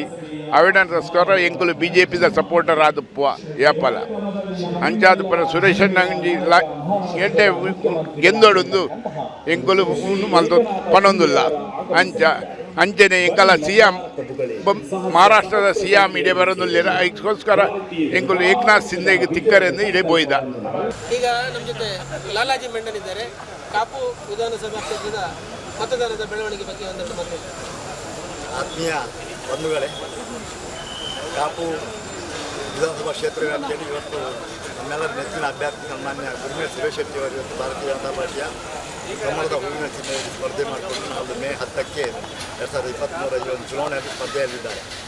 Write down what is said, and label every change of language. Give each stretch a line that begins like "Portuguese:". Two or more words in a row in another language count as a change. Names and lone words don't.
Tulu: ಅವಿಡನ್ಸ್ಕೋಸ್ಕರ ಎಂಕುಲು BJPದ ಸಪೋರ್ಟರ್ ಆದಪ್ಪ ಯಾಪಲ ಅಂಚಾದ ಪರ ಸುರೇಶ್ ಅಣ್ಣ ಎಡ್ಡೆ ಗೆಂದೋಡೊಂದು ಎಂಕುಲು ಮಲ್ತು ಪಣೊಂದಿಲ್ಲ ಅಂಚನೆ ಎಂಕಲ CM ಮಹಾರಾಷ್ಟ್ರದ CM ಇಡೇ ಬರೋದಿಲ್ಲ. ಅದಕ್ಕೋಸ್ಕರ ಎಂಕುಲು ಏಕನಾಥ್ ಸಿಂಧೆಗೆ ತಿಕ್ಕರೆಂದು ಇಡೇ ಬೋಯ್ದ.
Kannada: ಈಗ ನಮ್ಮ ಜೊತೆ ಲಾಲಾಜಿ ಮೆಂಡನ್ ಇದ್ದಾರೆ. ಕಾಪು ವಿಧಾನಸಭಾ ಕ್ಷೇತ್ರದ ಮತದಾನದ ಬೆಳವಣಿಗೆ ಬಗ್ಗೆ ಒಂದೆರಡು ಮಾತು. ಆತ್ಮೀಯ ಬಂಧುಗಳೇ, ಕಾಪು ವಿಧಾನಸಭಾ ಕ್ಷೇತ್ರ ವ್ಯಾಪ್ತಿಯಲ್ಲಿ ಇವತ್ತು ನಮ್ಮೆಲ್ಲರ ನೆಚ್ಚಿನ ಅಭ್ಯರ್ಥಿ ಸನ್ಮಾನ್ಯ ಗುರುಮೆ ಸುರೇಶ್ ಶೆಟ್ಟಿ ಅವರು ಇವತ್ತು ಭಾರತೀಯ ಜನತಾ ಪಾರ್ಟಿಯ ಕಮಲದ ಹೂವಿನ ಚಿಹ್ನೆಯಲ್ಲಿ ಸ್ಪರ್ಧೆ ಮಾಡಿಕೊಂಡು ನಾವು ಮೇ 10ಕ್ಕೆ 2023 ಒಂದು ಚುನಾವಣೆಯಲ್ಲಿ ಸ್ಪರ್ಧೆಯಲ್ಲಿದ್ದಾರೆ.